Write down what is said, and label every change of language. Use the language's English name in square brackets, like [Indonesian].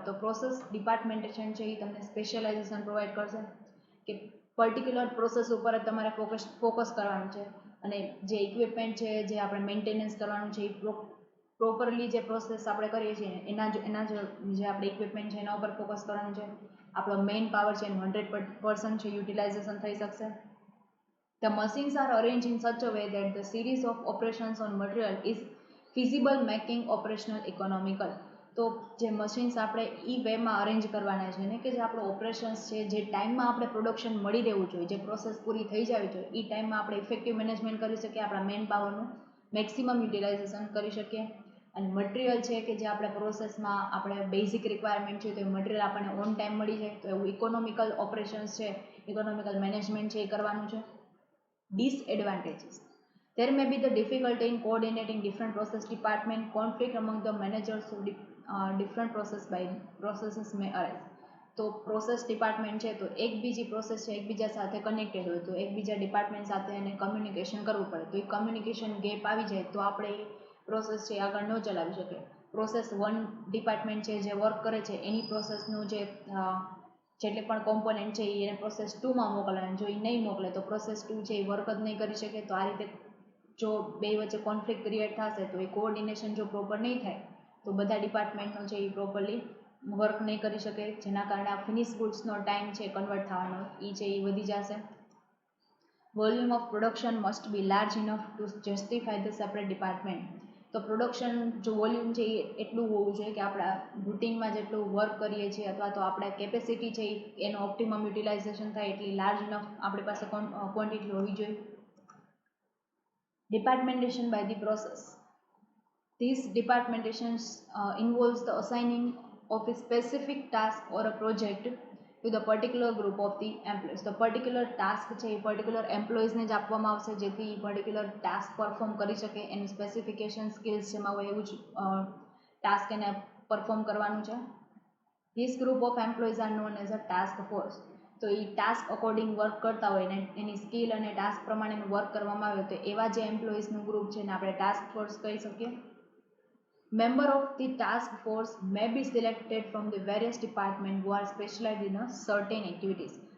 [Gujarati] તો પ્રોસેસ ડિપાર્ટમેન્ટેશન છે એ તમને સ્પેશિયલાઇઝેશન પ્રોવાઈડ કરશે કે પર્ટિક્યુલર પ્રોસેસ ઉપર જ તમારે ફોકસ કરવાનું છે, અને જે ઇક્વિપમેન્ટ છે, જે આપણે મેન્ટેનન્સ કરવાનું છે, એ પ્રોપરલી જે પ્રોસેસ આપણે કરીએ છીએ એના જે આપણે ઇક્વિપમેન્ટ છે એના ઉપર ફોકસ કરવાનું છે. આપણો મેઇન પાવર છે એનું 100% છે યુટિલાઇઝેશન થઈ શકશે. [English] The machines are arranged in such a way that the series of operations on material is feasible, making operational economical. [Gujarati] તો જે મશીન્સ આપણે એ વેમાં અરેન્જ કરવાના છે ને કે જે આપણો ઓપરેશન્સ છે, જે ટાઈમમાં આપણે પ્રોડક્શન મળી રહેવું જોઈએ, જે પ્રોસેસ પૂરી થઈ જવી જોઈએ, એ ટાઈમમાં આપણે ઇફેક્ટિવ મેનેજમેન્ટ કરી શકીએ, આપણા મેન પાવરનું મેક્સિમમ યુટિલાઇઝેશન કરી શકીએ. અને મટીરિયલ છે કે જે આપણે પ્રોસેસમાં આપણે બેઝિક રિક્વાયરમેન્ટ છે તો એ મટીરિયલ આપણને ઓન ટાઈમ મળી જાય, તો એવું ઇકોનોમિકલ ઓપરેશન્સ છે, ઇકોનોમિકલ મેનેજમેન્ટ છે એ કરવાનું છે. [English] Disadvantages: there may be the difficulty in coordinating different process department, conflict among the managers of different processes may arise. [Gujarati] તો પ્રોસેસ ડિપાર્ટમેન્ટ છે તો એક બીજી પ્રોસેસ છે એકબીજા સાથે કનેક્ટેડ હોય, તો એકબીજા ડિપાર્ટમેન્ટ સાથે એને કમ્યુનિકેશન કરવું પડે, તો એ કમ્યુનિકેશન ગેપ આવી જાય તો આપણે એ પ્રોસેસ છે આગળ ન ચલાવી શકીએ. પ્રોસેસ 1 ડિપાર્ટમેન્ટ છે જે વર્ક કરે છે એની પ્રોસેસનું જે જેટલી પણ કોમ્પોનન્ટ છે એને પ્રોસેસ 2માં મોકલવાના, જો એ નહીં મોકલે તો પ્રોસેસ 2 છે એ વર્ક જ નહીં કરી શકે. તો આ રીતે જો બે વચ્ચે કોન્ફ્લિક્ટ ક્રિએટ થશે તો એ કોઓર્ડિનેશન જો પ્રોપર નહીં થાય તો બધા ડિપાર્ટમેન્ટનો છે એ પ્રોપરલી વર્ક નહીં કરી શકે, જેના કારણે આ ફિનિશ ગુડ્સનો ટાઈમ છે કન્વર્ટ થવાનો એ છે એ વધી જશે. [English] Volume of production must be large enough to justify the separate department. [Gujarati] તો પ્રોડક્શન જો વોલ્યુમ છે એ એટલું હોવું જોઈએ કે આપણા રૂટિનમાં જેટલું વર્ક કરીએ છીએ અથવા તો આપણે કેપેસિટી છે એનો ઓપ્ટિમમ યુટિલાઇઝેશન થાય એટલી લાર્જ ઇનફ આપણી પાસે ક્વોન્ટિટી હોવી જોઈએ. [English] Departmentation by the process. This departmentation involves the assigning of a specific task or a project to the particular group of the employees. The particular task [Gujarati] છે એ [English] particular employees [Gujarati] ને જ આપવામાં આવશે જેથી [English] particular task perform [Gujarati] કરી શકે. એની specification skills જેમાં હોય એવું જ ટાસ્ક એને પરફોર્મ કરવાનું છે. [English] This group of employees are known as a task force. [Gujarati] તો એ ટાસ્ક અકોર્ડિંગ વર્ક કરતા હોય ને એની સ્કિલ અને ટાસ્ક પ્રમાણેનું વર્ક કરવામાં આવે તો એવા જે એમ્પ્લોઈઝનું ગ્રુપ છે ને આપણે ટાસ્ક ફોર્સ કહી શકીએ. [English] Member of the task force may be selected from the various department who are specialise in a certain activities.